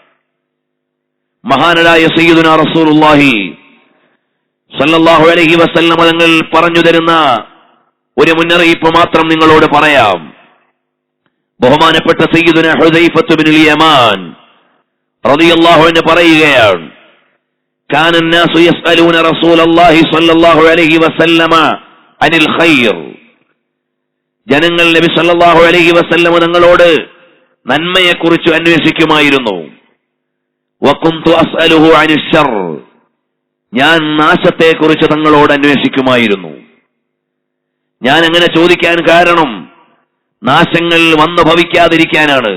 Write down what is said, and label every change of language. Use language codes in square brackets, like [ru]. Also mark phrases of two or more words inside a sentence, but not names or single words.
[ml] മഹാനായ [ar] سيدنا رسول الله صلى الله عليه وسلم [ml] തങ്ങൾ പറഞ്ഞു തരുന്ന ഒരു മുന്നറിയിപ്പ് മാത്രം നിങ്ങളോട് പറയാം. [ar] ബഹുമാനപ്പെട്ട സയ്യിദുനാ ഹുദൈഫത്ത് ബിനുൽ യമാൻ رضي الله عنه പറയുകയാണ്, കാന الناس يسألون رسول الله صلى الله عليه وسلم عن الخير. [ml] ജനങ്ങൾ നബി [ar] صلى الله عليه وسلم [ml] തങ്ങളോട് നന്മയെക്കുറിച്ച് അന്വേഷിക്കുമായിരുന്നു. [ar] وكنت أسأله عن الشر. [ml] ഞാൻ നാശത്തെക്കുറിച്ച് തങ്ങളോട് അന്വേഷിക്കുമായിരുന്നു. ഞാൻ അങ്ങനെ ചോദിക്കാൻ കാരണം നാശങ്ങൾ വന്നു ഭവിക്കാതിരിക്കാനാണ്.